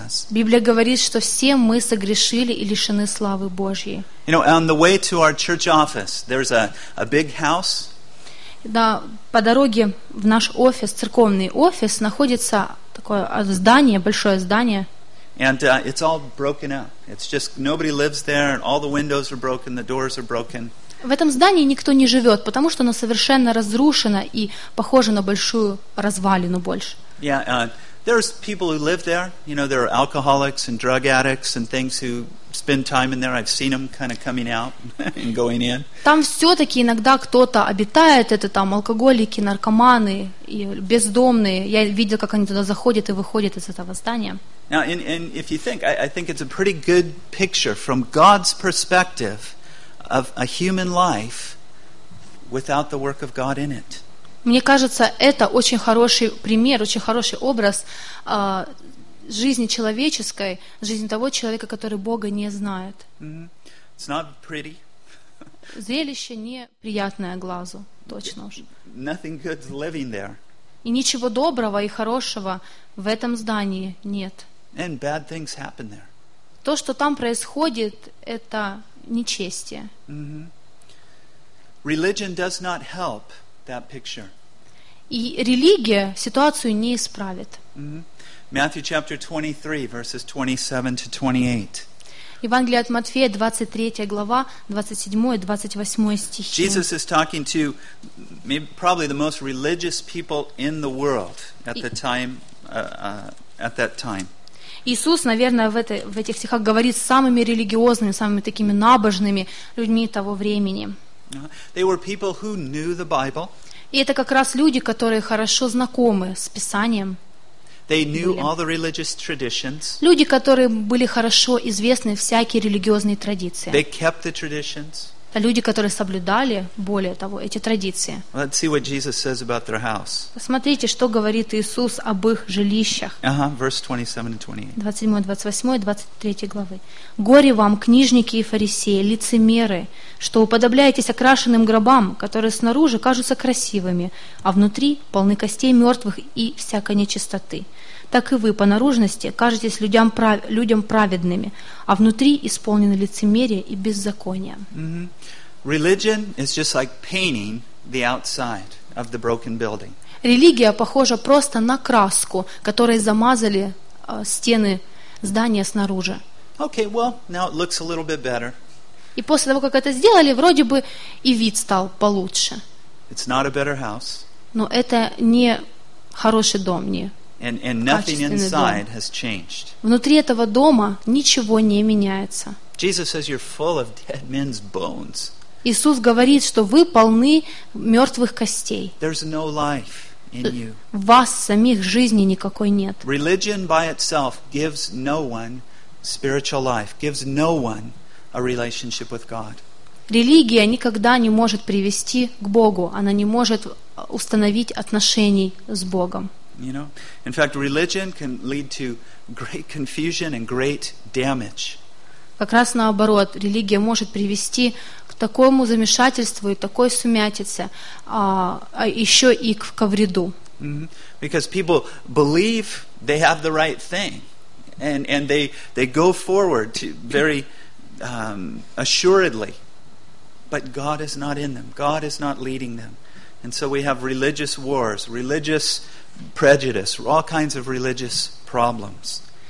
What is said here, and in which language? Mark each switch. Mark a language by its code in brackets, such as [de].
[ru] Библия говорит, что все мы согрешили и лишены славы Божьей. По дороге в наш офис, церковный офис, находится такое здание, большое здание. [en] And it's all broken up. It's just nobody lives there, and all the windows are broken, the doors are broken. [ru] В этом здании никто не живет, потому что оно совершенно разрушено и похоже на большую развалину больше. [en] There's people who live there. You know, there are alcoholics and drug addicts and things who spend time in there. I've seen them kind of coming out and going in. [ru] Там все-таки иногда кто-то обитает, это там алкоголики, наркоманы, и бездомные. Я видел, как они туда заходят и выходят из этого здания. [en] Now, and if you think, I think it's a pretty good picture from God's perspective of a human life without the work of God in it. [ru] Мне кажется, это очень хороший пример, очень хороший образ жизни человеческой, жизни того человека, который Бога не знает. [en] Mm-hmm. It's not pretty. [ru] Зрелище неприятное глазу, точно уж. [en] Nothing good's living there. [ru] И ничего доброго и хорошего в этом здании нет. [en] And bad things happen there. [ru] То, что там происходит, это нечестие. [en] Mm-hmm. Religion does not help that picture. [ru] И религия ситуацию не исправит. [en] Mm-hmm. Matthew chapter 23, verses 27 to 28. [ru] Евангелие от Матфея, 23 глава, 27 и 28 стихи. [en] Jesus is talking to maybe, probably the most religious people in the world at the time, at that time. [ru] Иисус, наверное, в этих стихах говорит с самыми религиозными, самыми такими набожными людьми того времени. [en] They were people who knew the Bible. [ru] И это как раз люди, которые хорошо знакомы с Писанием. [en] They knew all the religious traditions. [ru] Люди, которые были хорошо известны всякие религиозные традиции. [en] They kept the traditions. [ru] Это люди, которые соблюдали, более того, эти традиции. [en] Let's see what Jesus says about their house. [ru] Посмотрите, что говорит Иисус об их жилищах. [en] Verse 27 and 28. [ru] 27, 28, 23 главы. «Горе вам, книжники и фарисеи, лицемеры, что уподобляетесь окрашенным гробам, которые снаружи кажутся красивыми, а внутри полны костей мертвых и всякой нечистоты. Так и вы по наружности кажетесь людям праведными, а внутри исполнены лицемерия и беззакония». Mm-hmm. [en] Religion is just like painting the outside of the broken building. [ru] Религия похожа просто на краску, которой замазали стены здания снаружи. [en] Okay, well, now it looks a little bit better. [ru] И после того, как это сделали, вроде бы и вид стал получше. [en] It's not a better house. [ru] Но это не хороший дом, не. [en] And nothing inside has changed. [ru] Внутри этого дома ничего не меняется. [en] Jesus says you're full of dead men's bones. [ru] Иисус говорит, что вы полны мертвых костей. [en] There's no life in you. [ru] В вас самих жизни никакой нет. [en] Religion by itself gives no one spiritual life, gives no one a relationship with God. [ru] Религия никогда не может привести к Богу, она не может установить отношений с Богом. [en] You know, in fact, religion can lead to great confusion and great damage. [ru] Как раз наоборот, религия может привести к такому замешательству и такой сумятице, а еще и к вреду. Mm-hmm. [en] Because people believe they have the right thing, and they go forward to very assuredly, but God is not in them. God is not leading them, and so we have religious wars, religious prejudice, all kinds of religious problems.